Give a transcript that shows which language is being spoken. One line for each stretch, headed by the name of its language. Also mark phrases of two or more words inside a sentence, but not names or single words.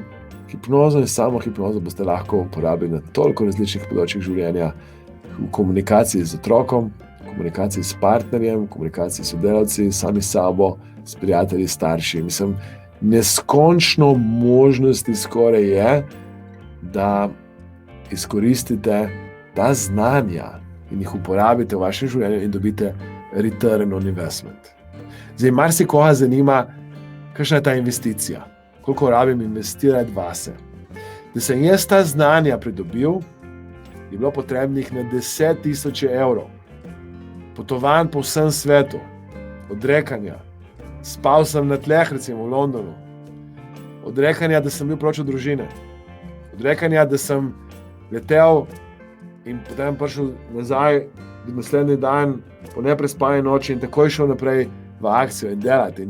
Slovenian: Hipnozo in samo hipnozo boste lahko uporabili na toliko različnih področjih življenja, v komunikaciji z otrokom, v komunikaciji s partnerjem, v komunikaciji s sodelavci, sami sabo, s prijatelji, starši. Mislim, neskončno možnosti skoraj je, da izkoristite ta znanja in jih uporabite v vašem življenju in dobite
English: return on investment.
Slovenian: Zdaj, marsikoga zanima, kakšna je ta investicija, koliko rabim investirati vase. Da sem jaz ta znanja pridobil, je bilo potrebnih na 10.000 evrov. Potovanj po vsem svetu, odrekanja, spal sem na tleh, recimo v Londonu, odrekanja, da sem bil proč od družine, odrekanja, da sem letel in potem prišel nazaj naslednji dan po neprespani noči in takoj šel naprej v akcijo in delati.